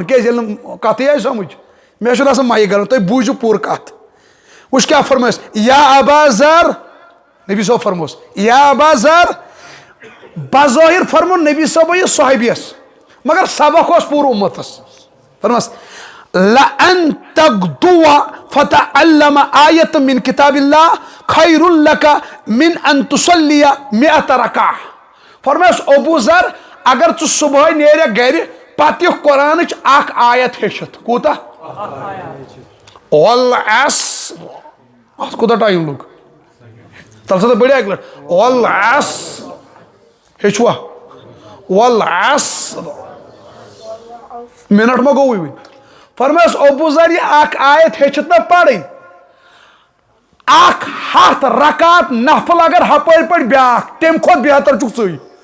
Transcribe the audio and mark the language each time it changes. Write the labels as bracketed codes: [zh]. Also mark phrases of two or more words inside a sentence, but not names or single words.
[ks] کیٛازِ ییٚلہِ نہٕ کتھٕے آیہِ سمجھ مےٚ چھُنہٕ آسان مایک کران تُہۍ بوٗزِو پوٗرٕ کتھ وٕچھ کیٛاہ فرمٲیس [ar] یا ابا ذر [ks] نبی صٲب فرموس [ar] یا ابا ذر [ks] بظٲہِر فرمون نبی صٲبن یہِ صحابیس مگر سبق اوس پوٗرٕ اُمتس فرمس [ar] لأن تغدو فتعلم آیت من کتاب اللہ خیر لک من ان تصلی 100 رکعہ [ks] فرمایس ابو ذر اگر ژٕ صبحٲے نیرکھ گرِ پتہٕ یِکھ قرآنٕچ اکھ آیت ہیٚچھِتھ کوٗتاہ والعصر اتھ کوٗتاہ ٹایم لوٚگ تل سا بٔڑۍ اکہِ لٹہِ والعصر ہیٚچھوا والعصر منٹ ما گوٚوٕے وٕنۍ فرمایس ابو ذر یہِ اکھ آیت ہیٚچھِتھ نہ پرٕنۍ 100 رکعت نفل اگر ہپٲرۍ پٲٹھۍ بیٛاکھ تمہِ کھۄتہٕ بہتر چھُکھ ژٕے